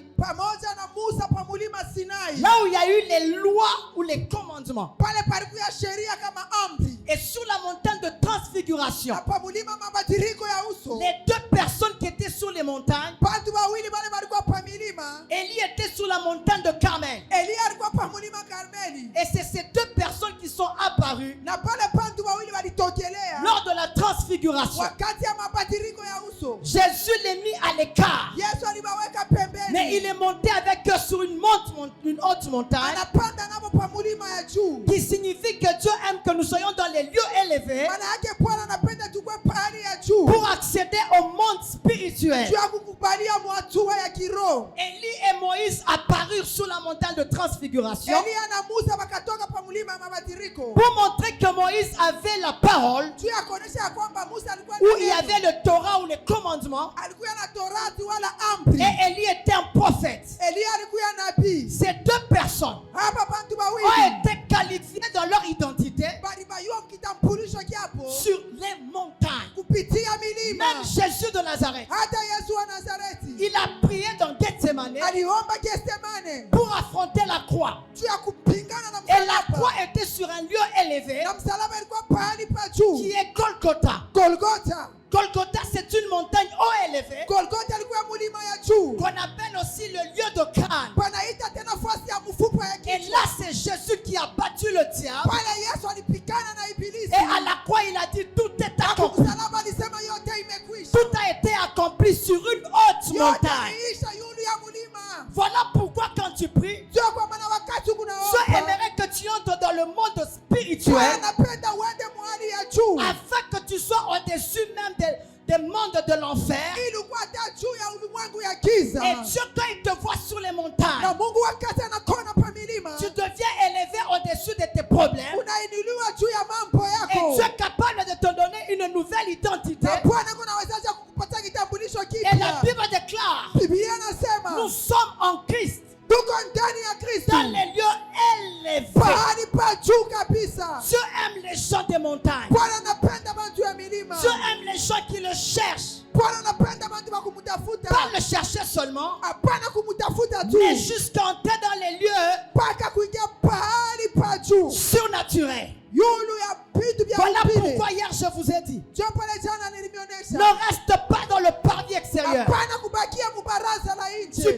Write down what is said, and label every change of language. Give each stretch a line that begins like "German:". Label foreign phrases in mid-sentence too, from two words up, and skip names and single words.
Swahili: Pamoja na Musa pa mulima Sinai.
French: Là où il y a eu les lois ou les commandements.
Swahili: Pale palikuwa sheria kama amri.
French: Et sur la montagne de transfiguration.
Swahili: Na pa mulima mabadiliko ya uso.
French: Les deux personnes qui étaient sur les montagnes.
Swahili: Bantu wawili wale walikuwa pa milima.
French: Élie était sur la montagne de Carmel.
Swahili: Elia alikuwa pa mulima Karmeli.
French: Et c'est ces deux personnes qui sont apparues
Swahili: Na pale bantu wawili walitokelea
French: lors de la transfiguration.
Swahili: wakati ya mabadiliko ya uso.
French: Jésus les mit à l'écart.
Swahili: Yesu alibaweka pembeni.
French: Mais il est monté avec eux sur une haute montagne.
Swahili: Anapanda nabo pa mulima ya juu.
French: Qui signifie que Dieu aime que nous soyons dans les lieux élevés.
Swahili: Maana yake Bwana anapenda tukue pahali ya juu.
French: Pour accéder au monde spirituel.
Swahili: Juu ya kukubalia mwatua ya kiroho.
French: Élie et Moïse apparurent sur la montagne de transfiguration.
Swahili: Elia na Musa wakatoka pa mulima ya mabadiliko.
French: Pour montrer que Moïse avait la parole.
Swahili: Juu ya kuonesha ya kwamba Musa alikuwa
French: où il y avait le Torah ou les commandements.
Swahili: alikuwa na Torati wala amri.
French: Et Élie était un prophète.
Swahili: Elia alikuwa nabii.
French: Ces deux personnes
Swahili: Hapa bantu
French: ont
Swahili: bawili
French: été qualifiées dans leur identité
Swahili: bali bayua kitambulisho kiapo
French: sur les montagnes.
Swahili: kupitia milima.
French: Même Jésus de Nazareth,
Swahili: Hata Yesu wa Nazareti
French: il a prié dans Gethsemane
Swahili: aliomba Getsemane
French: pour affronter la croix.
Swahili: juu ya kupingana na
French: Et la
Swahili: msalaba.
French: croix était sur un lieu élevé
Swahili: Na msalaba ilikuwa pahali pa juu.
French: qui est Golgotha. Golgotha. Golgotha, c'est une montagne haut élevée
Swahili: Golgotha ilikuwa mulima ya juu.
French: qu'on appelle aussi le lieu de crâne.
Swahili: Panaita tena nafasi ya mfupa ya
French: Et
Swahili: kichwa.
French: là, c'est Jésus qui a battu le diable.
Swahili: Pale Yesu alipigana na ibilisi.
French: Et à la croix, il a dit: tout est
Swahili: Na
French: accompli.
Swahili: msalaba alisema yote imekwisha.
French: Tout a été accompli sur une haute
Swahili: Yote
French: montagne.
Swahili: imeisha yulu ya mulima.
French: Voilà pourquoi quand tu pries,
Swahili: Ndio kwa maana wakati
French: Dieu
Swahili: kunaomba
French: aimerait que tu entres dans le monde
Swahili: Bwana
French: spirituel
Swahili: anapenda uende mahali ya juu.
French: afin que tu sois au-dessus même des mondes de l'enfer.
Swahili: Ili ukuwe hata juu ya ulimwengu ya giza.
French: Et Dieu, quand il te voit sur les
Swahili: Na
French: montagnes,
Swahili: Mungu wakati anakona pa milima.
French: tu deviens élevé au-dessus de tes problèmes.
Swahili: Unainuliwa juu ya mambo
French: Et
Swahili: yako.
French: Dieu est capable de te donner une nouvelle identité.
Swahili: Na Bwana kunawezaje kukupatia kitambulisho
French: Et la
Swahili: kipya.
French: Bible déclare:
Swahili: Biblia inasema
French: nous sommes en Christ,
Swahili: tuko ndani ya Kristo.
French: dans les lieux élevés.
Swahili: Pahali pa juu kabisa.
French: Dieu aime les gens des montagnes.
Swahili: Bwana anapenda bantu ya milima.
French: Dieu aime les gens qui le cherchent.
Swahili: Bwana anapenda bantu wa kumtafuta.
French: Pas le chercher seulement,
Swahili: Hapana kumtafuta tu.
French: mais jusqu'à entrer dans les lieux
Swahili: Mpaka kuingia pahali pa juu.
French: surnaturels.
Swahili: Yulu ya vitu vya
French: Voilà
Swahili: upili.
French: pourquoi hier je vous ai dit:
Swahili: Ndio pale jana nilimionyesha.
French: ne reste pas dans le parvis extérieur.
Swahili: Hapana kubakia mubaraza la nje.